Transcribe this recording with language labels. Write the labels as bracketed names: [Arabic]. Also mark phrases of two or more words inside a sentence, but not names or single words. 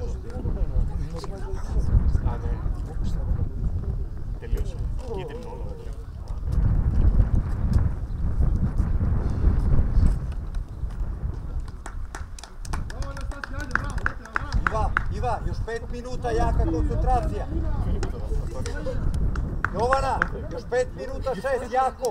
[Serbian] A ne. [Greek] Τελείωσε. Κίτρινο όλο. [Serbian] Iva, još 5 minuta, jaka koncentracija. Jovana, još 5 minuta, 6, jako.